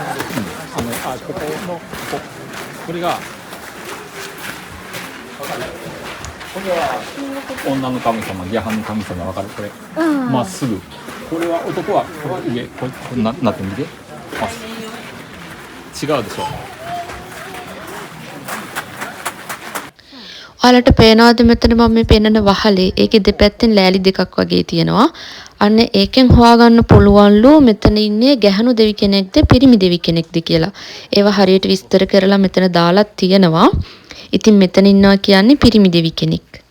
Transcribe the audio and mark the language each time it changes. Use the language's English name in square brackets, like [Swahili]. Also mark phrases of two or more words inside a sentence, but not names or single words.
[Japanese] ここのこれが。これは女の神様、ギャハンの神様、わかるこれ。まっすぐ。これは男はこれ上、これなってみて。まっすぐ。違うでしょ。 [Sinhala] ඔයාලට පේනවාද මෙතන මම මේ පෙන්නන වහලේ ඒකේ දෙපැත්තෙන් ලෑලි දෙකක් වගේ තියෙනවා. අන්න ඒකෙන් හොයාගන්න පුළුවන්ලු මෙතන ඉන්නේ ගැහණු දෙවි කෙනෙක්ද පිරිමි දෙවි කෙනෙක්ද කියලා. ඒවා හරියට විස්තර කරලා මෙතන දාලා තියෙනවා. ඉතින් මෙතන ඉන්නවා කියන්නේ පිරිමි දෙවි කෙනෙක්.